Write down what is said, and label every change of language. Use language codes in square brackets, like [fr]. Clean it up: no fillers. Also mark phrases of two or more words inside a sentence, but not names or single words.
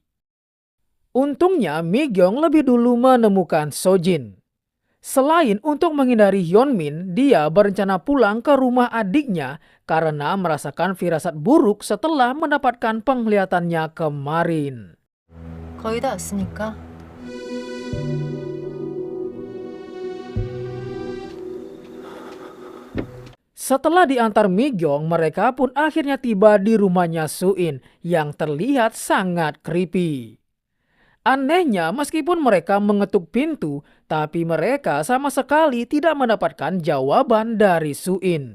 [id] Untungnya Mi-gyong lebih dulu menemukan Sojin. Selain untuk menghindari Hyunmin, dia berencana pulang ke rumah adiknya karena merasakan firasat buruk setelah mendapatkan penglihatannya kemarin. [ko] 거의 다 왔으니까. [id] Setelah diantar Mi-gyong, mereka pun akhirnya tiba di rumahnya Suin yang terlihat sangat creepy. Anehnya, meskipun mereka mengetuk pintu, tapi mereka sama sekali tidak mendapatkan jawaban dari Suin.